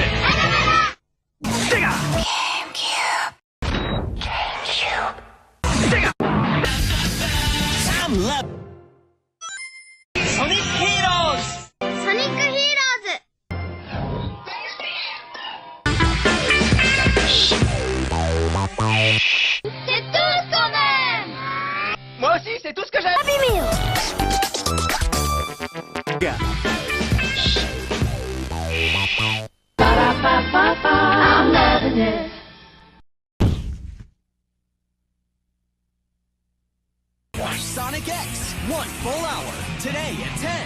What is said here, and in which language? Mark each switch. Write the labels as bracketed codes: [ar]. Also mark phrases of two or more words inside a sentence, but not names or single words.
[ja] セガサムラブソニックヒーローズ。 [fr] ソニックヒーローズ。C'est tout ce qu'on aime. Moi aussi, c'est tout ce que j'aime. [en] Happy Meal. I'm loving it. Watch Sonic X, 1 full hour, today at 10.